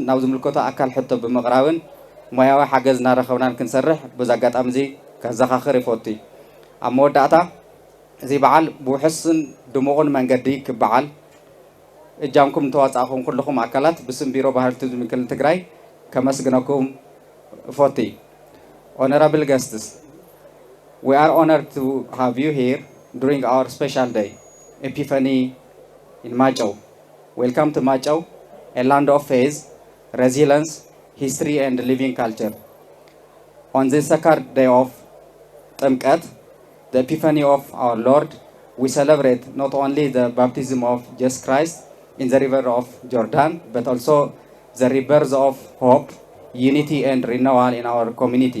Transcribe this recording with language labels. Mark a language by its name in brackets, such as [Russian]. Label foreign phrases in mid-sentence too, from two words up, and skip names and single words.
[Tigrinya] ናብ ዝምልከቶ ኣካል ሕቶ ብምቕራብን ሞያዊ ሓገዝ እናረኸብናን ክንሰርሕ በዛ ኣጋጣሚ እዚ ከዘኻኽር ይፈቱ ኣብ መወዳእታ እዚ በዓል ብውሕስን ድሙቕን መንገዲ ክበዓል እጃምኩም ተዋፃእኹም ኩልኹም ኣካላት ብስም ቢሮ ባህሊ ቱሪዝም ክልል ትግራይ ከመስግነኩም እፈቱ [English] Honorable guests, we are honored to have you here during our special day, Epiphany in Machau. Welcome to Machau, a land of faith, resilience, history and living culture. On this sacred day of Tamkat, the Epiphany of our Lord, we celebrate not only the baptism of Jesus Christ in the river of Jordan, but also the rebirth of hope, unity and renewal in our community.